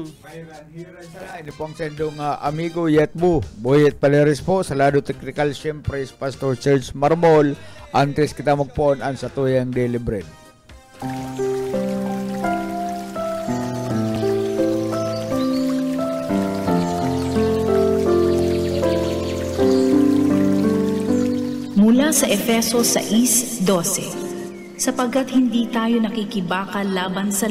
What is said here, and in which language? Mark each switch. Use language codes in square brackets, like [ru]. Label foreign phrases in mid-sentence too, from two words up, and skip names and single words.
[bik] Ini po ang sendong amigo Yetbu, Boyet Paleres po, sa lado technical, siyempre is Pastor Serge Marmol, antes kita magpoon ang sa tuyang [en] daily bread. [tl] Mula sa Efeso 6:12, sapagkat hindi tayo nakikibaka laban sa